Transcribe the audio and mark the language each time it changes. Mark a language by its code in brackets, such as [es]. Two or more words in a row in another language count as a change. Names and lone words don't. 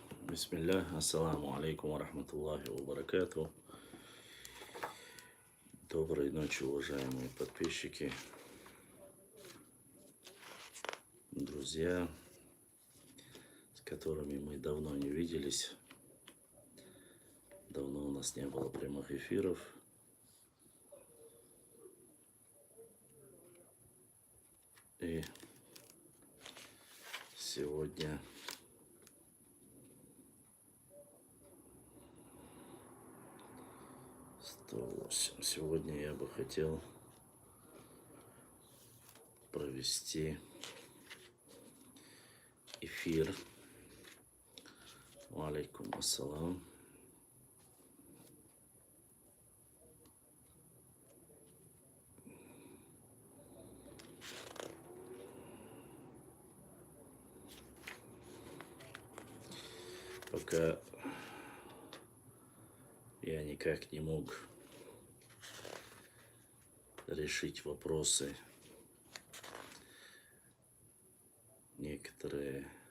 [ar] بسم الله السلام عليكم ورحمة الله وبركاته. [ru] Доброй ночи, уважаемые подписчики, друзья, с которыми мы давно не виделись. Давно у нас не было прямых эфиров. И сегодня Сегодня я бы хотел провести эфир. [ar] وعليكم السلام. [ru] Пока я никак не мог решить вопросы некоторые